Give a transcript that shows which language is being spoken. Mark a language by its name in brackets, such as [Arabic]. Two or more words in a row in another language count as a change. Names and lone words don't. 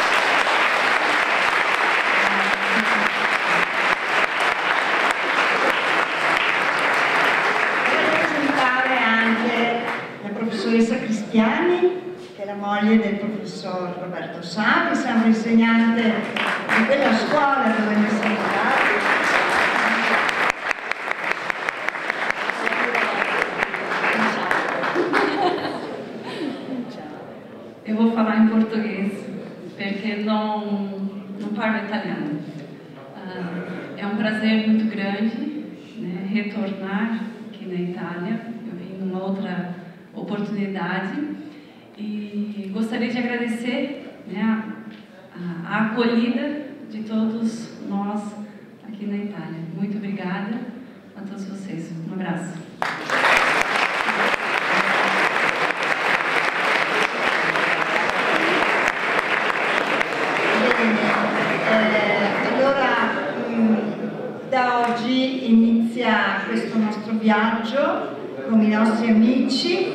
[Italian] Professoressa Cristiani, che è la moglie del professor Roberto Savi, sempre insegnante di quella scuola dove noi siamo stati. [Portuguese] Eu vou falar em português, porque não parlo italiano. É um prazer muito grande, né, retornar aqui na Itália. Eu vim numa outra oportunidade e gostaria de agradecer, né, a acolhida de todos nós aqui na Itália. Muito obrigada a todos vocês. Um abraço. [Italian] Allora, da oggi inizia questo nostro viaggio con i nostri amici.